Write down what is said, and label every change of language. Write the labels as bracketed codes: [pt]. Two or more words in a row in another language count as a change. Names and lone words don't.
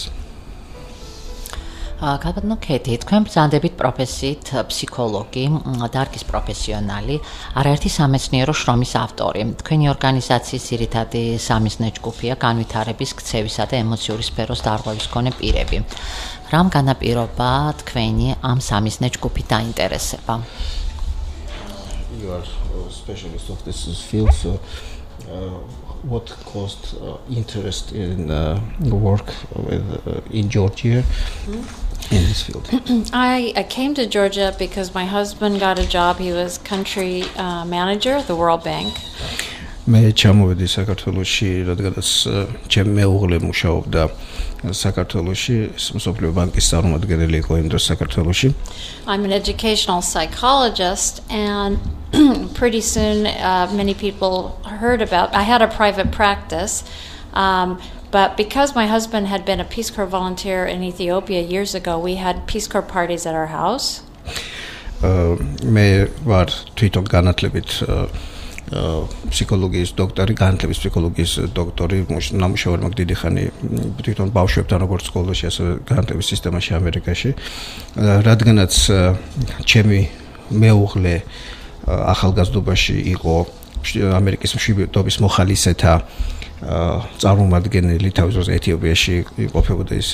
[ka] ქალბატონო ქეთი, თქვენ ბრძანდებით პროფესიით ფსიქოლოგი, დარგის პროფესიონალი, არაერთი სამეცნიერო შრომის ავტორი. თქვენი ორგანიზაციის ძირითადი სამიზნე ჯგუფია განვითარების, ქცევისა და ემოციური სფეროს დარღვევის მქონე პირები. რამ განაპირობა თქვენი ამ სამიზნე ჯგუფით დაინტერესება? [en] You are a specialist of this field, so what caused interest in work in Georgia? In this field. I came to Georgia because my husband got a job. He was country manager at the World Bank. [ka] მე ჩამოვედი საქართველოში, რადგანაც ჩემი მეუღლე მუშაობდა საქართველოში, მსოფლიო ბანკის წარმომადგენელი იყო იმ დროს საქართველოში. [en] I'm an educational psychologist, and pretty soon many people heard about. I had a private practice, But because my husband had been a Peace Corps volunteer in Ethiopia years ago, we had Peace Corps parties at our house. [ka] მე ვარ თვითონ განათლებით ფსიქოლოგიის დოქტორი, განათლების ფსიქოლოგიის დოქტორი, ნამუშევარი მაქვს დიდი ხანი თვითონ ბავშვებთან როგორც სკოლაში, ასევე განათლების სისტემაში ამერიკაში. რადგანაც ჩემი მეუღლე ახალგაზრდობაში იყო ამერიკის მშვიდობის მოხალისეთა წარმომადგენელი, თავის დროს ეთიოპიაში იმყოფებოდა ის.